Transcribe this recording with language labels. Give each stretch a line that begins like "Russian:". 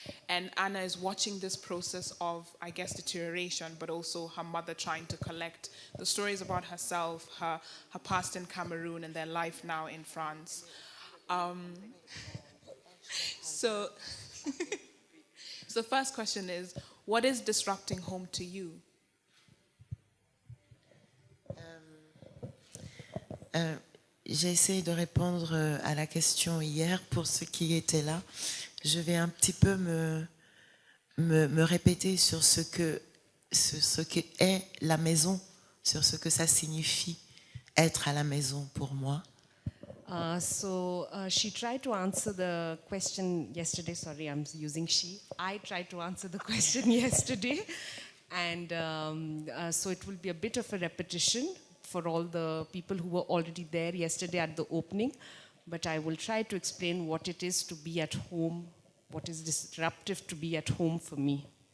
English: And Anna is watching this process of, I guess, deterioration, but also her mother trying to collect the stories about herself, her past in Cameroon, and their life now in France. So the first question is, what is disrupting home to you?
French: J'ai essayé de répondre à la question hier pour ceux qui étaient là. Je vais un petit peu me répéter sur ce que est la maison, sur ce que ça signifie être à la maison pour moi.
English: She tried to answer the question yesterday. Sorry, I'm using she. I tried to answer the question yesterday. And so it will be a bit of a repetition for all the people who were already there yesterday at the opening, but I will try to explain what it is to be at home, what is disruptive to be at home for me.